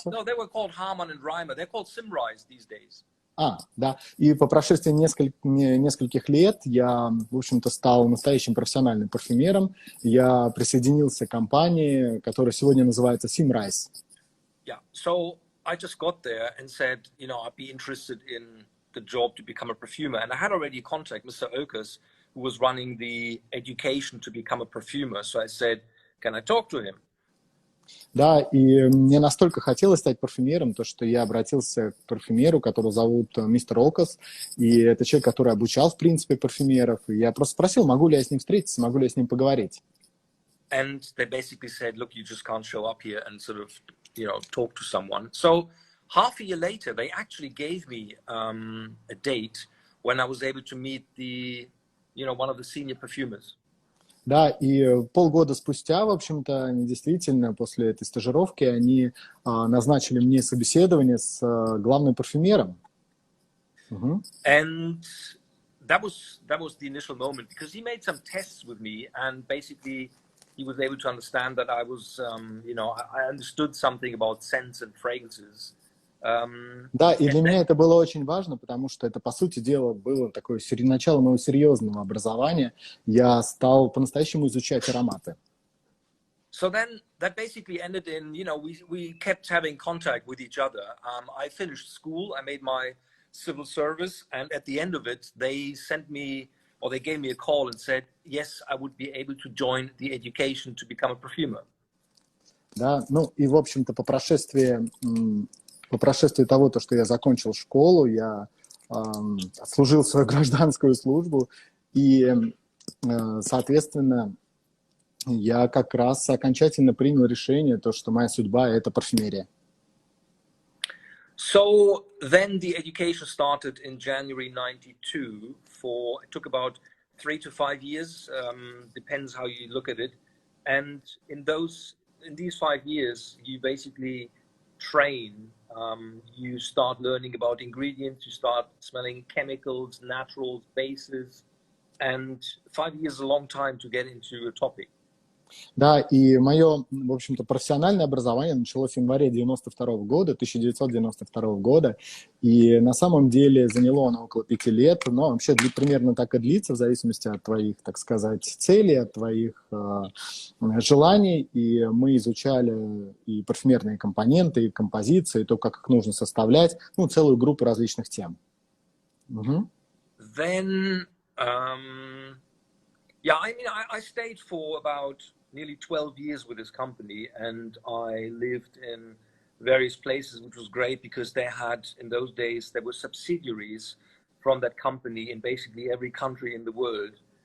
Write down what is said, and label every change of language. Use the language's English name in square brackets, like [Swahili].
[English] No, they were called Harman and Reimer. They're called Simrise these days. [Russian] Да. И по прошествии нескольких лет я, в общем-то, стал настоящим профессиональным парфюмером. Я присоединился к компании, которая сегодня называется Simrise. [English] Yeah, so I just got there and said, I'd be interested in the job to become a perfumer. And I had already contacted Mr. Oakes, who was running the education to become a perfumer. So I said, can I talk to him? [Russian] Да, и мне настолько хотелось стать парфюмером, то что я обратился к парфюмеру, которого зовут мистер Окас, и это человек, который обучал, в принципе, парфюмеров. И я просто спросил, могу ли я с ним встретиться, могу ли я с ним поговорить. [English] And they basically said, look, you just can't show up here and sort of talk to someone. So half a year later, they actually gave me a date when I was able to meet one of the senior perfumers. [Russian] Да, и полгода спустя, в общем-то, они действительно после этой стажировки, они назначили мне собеседование с главным парфюмером. [English] And that was the initial moment, because he made some tests with me, and basically he was able to understand that I was, I understood something about scents and fragrances. [Russian] Да, и для меня это было очень важно, потому что это, по сути дела, было такое начало моего серьезного образования. Я стал по-настоящему изучать ароматы. [English] So then that basically ended in, we kept having contact with each other. I finished school, I made my civil service, and at the end of it, they gave me a call and said, yes, I would be able to join the education to become a perfumer. [Russian] Да, ну и, в общем-то, по прошествии того, что я закончил школу, я отслужил свою гражданскую службу, и, соответственно, я как раз окончательно принял решение, что моя судьба – это парфюмерия. [English] So then the education started in January 92 it took about 3 to 5 years, depends how you look at it. And in these 5 years, you basically train, you start learning about ingredients, you start smelling chemicals, naturals, bases, and 5 years is a long time to get into a topic. [Russian] Да, и мое, в общем-то, профессиональное образование началось в январе 1992 года, и на самом деле заняло оно около 5 лет, но вообще примерно так и длится, в зависимости от твоих, так сказать, целей, от твоих желаний, и мы изучали и парфюмерные компоненты, и композиции, и то, как их нужно составлять, целую группу различных тем. [English] Then, I stayed for about nearly 12 years with this company, and I lived in various places, which was great because in those days, there were subsidiaries from that company in basically every country in the world.